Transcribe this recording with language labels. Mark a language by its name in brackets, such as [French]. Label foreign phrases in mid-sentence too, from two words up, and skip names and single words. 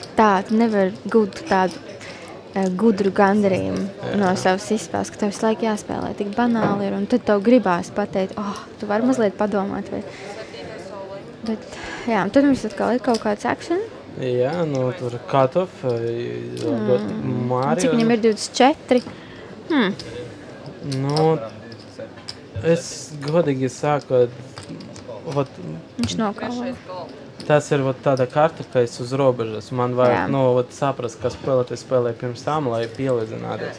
[Latvian] Tā, tu nevar gūt tādu gudru gandarījumu no savas izspēles, ka tev visu laiku jāspēlē tik banāli ir, un tad tev gribās pateikt, tu vari mazliet padomāt. Vai... Bet, jā, un tad mums atkal ir kaut kāds action. Jā, nu, tur cut-off, Mario. Cik viņam ir 24? Nu, es godīgi sakot, Viņš nokalā. Tas ir tāda karta, ka es uz robežas. Man vajag saprast, kas spēlē pirms tam, lai pielīdzināties.